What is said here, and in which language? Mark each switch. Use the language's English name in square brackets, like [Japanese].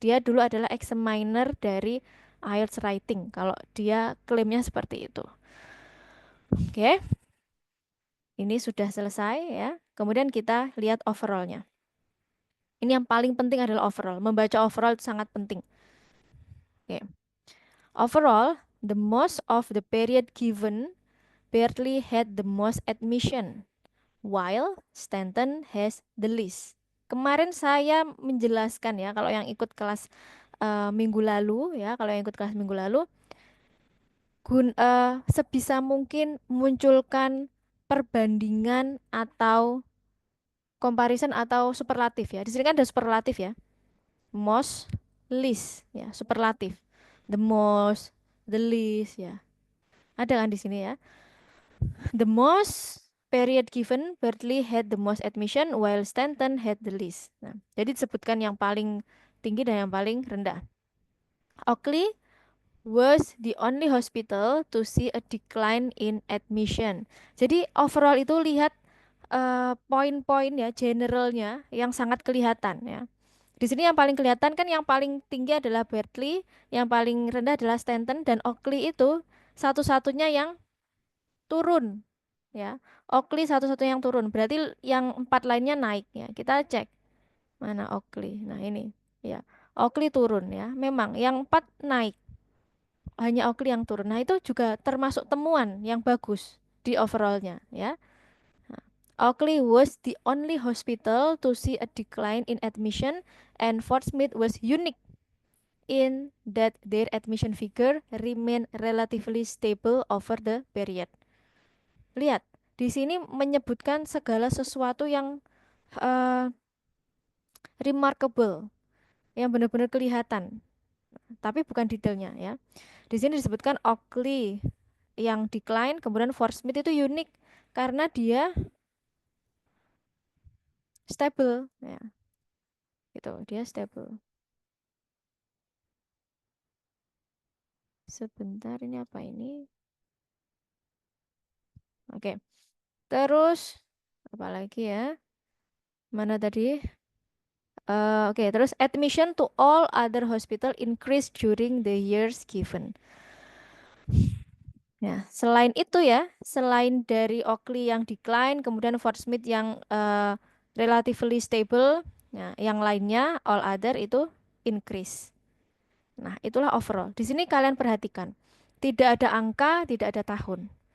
[Indonesian] Dia dulu adalah examiner dari IELTS Writing. Kalau dia klaimnya seperti itu. Oke, ini sudah selesai ya. Kemudian kita lihat overallnya. Ini yang paling penting adalah overall. Membaca overall itu sangat penting. Oke. [English] Overall, the most of the period given barely had the most admission, while Stanton has the least. [Indonesian] Kemarin saya menjelaskan ya, kalau yang ikut kelas minggu lalu ya, kalau yang ikut kelas minggu lalu, sebisa mungkin munculkan perbandingan atau comparison atau superlatif ya. Di sini kan ada superlatif ya. Most, least ya, superlatif. [English] The most, the least [Indonesian] ya. Ada kan di sini ya. [English] The most period given Berkeley had the most admission while Stanton had the least. [Indonesian] Nah, jadi disebutkan yang paling tinggi dan yang paling rendah. [English] Oakley was the only hospital to see a decline in admission. [Indonesian] Jadi overall itu lihat poin-poin ya generalnya yang sangat kelihatan ya. Di sini yang paling kelihatan kan yang paling tinggi adalah Berkeley, yang paling rendah adalah Stanton dan Oakley itu satu-satunya yang turun ya. Oakley satu-satunya yang turun. Berarti yang empat lainnya naik ya. Kita cek mana Oakley. Nah, ini ya. Oakley turun ya. Memang yang empat naik. Hanya Oakley yang turun. Nah, itu juga termasuk temuan yang bagus di overallnya ya. [English] Nah, Oakley was the only hospital to see a decline in admission and Fort Smith was unique in that their admission figure remain relatively stable over the period. [Indonesian] Lihat, di sini menyebutkan segala sesuatu yang uh, remarkable, yang benar-benar kelihatan, tapi bukan detailnya ya. Di sini disebutkan Oakley yang decline, kemudian Fort Smith itu unik karena dia stable ya. Gitu, dia stable. Sebentar, ini apa ini? Oke. Terus apa lagi ya? Mana tadi? [English] Oke, terus admission to all other hospital increase during the years given. [Indonesian] Ya, selain itu ya, selain dari Oakley yang decline, kemudian Fort Smith yang relatively stable, ya, yang lainnya [English] all other [Indonesian] itu increase. Nah, itulah overall. Di sini kalian perhatikan, tidak ada angka, tidak ada tahun.